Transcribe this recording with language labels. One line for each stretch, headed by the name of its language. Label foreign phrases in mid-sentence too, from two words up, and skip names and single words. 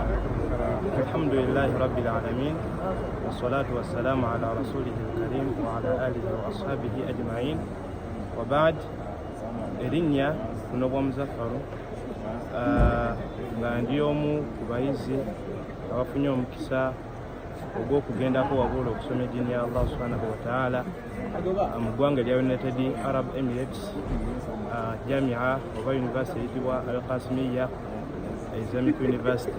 Arabic: الحمد لله رب العالمين، والصلاة والسلام على رسوله الكريم وعلى آله وأصحابه أجمعين.
Ganda: وبعد erinnya kunobwa Muzaffaru nga ndi omu ku bayizi abafunye omukisa ogw'okugendako wabula okusoma eddiini ya Allah
Arabic: سبحانه وتعالى
Ganda: mu ggwanga lya United Arab Emirates, jamia oba university eyitibwa Al-Qasimiya Islamic University.